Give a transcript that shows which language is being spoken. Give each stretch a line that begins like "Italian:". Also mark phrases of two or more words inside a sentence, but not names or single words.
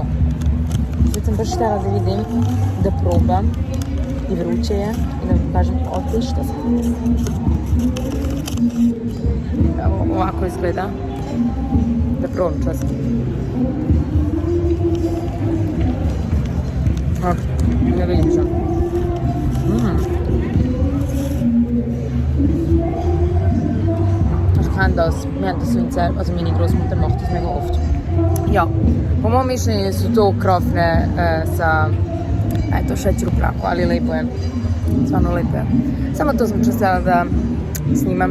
Bosnian: Sad sam baš htjela da vidim, da probam, i vruće je, i da vam kažem odlično sam. Evo, ovako izgleda, da probam čas. Ne vidim što.
German: Ich kann das, wir haben das so in Zell, also meine Großmutter macht das mega oft. Ja,
Bosnian: po mom mišljenju su to krofne sa, eto, šećer u prahu, ali lepo je. Stvarno lepo je. Samo to sam častila da snimam.